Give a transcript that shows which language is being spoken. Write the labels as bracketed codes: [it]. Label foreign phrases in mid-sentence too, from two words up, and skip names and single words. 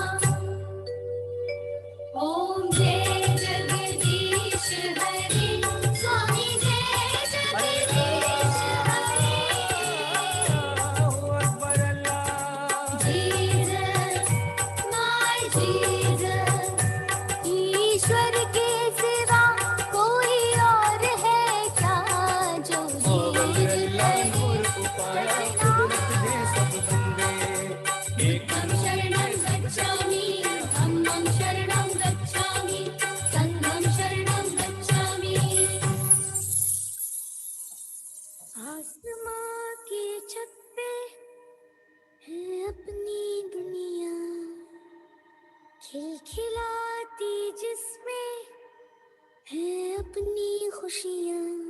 [hi] ओम जय जगदीश हरे, स्वामी जय जगदीश हरे। [en] Jesus, my Jesus, [hi] ईश्वर के सिवा कोई और है क्या जो [pi] एकं शरणं गच्छामि, धम्मं शरणं गच्छामि, संघं शरणं गच्छामि। [hi] आसमां की छत पे है अपनी दुनिया, खिलखिलाती जिसमें है अपनी खुशियाँ।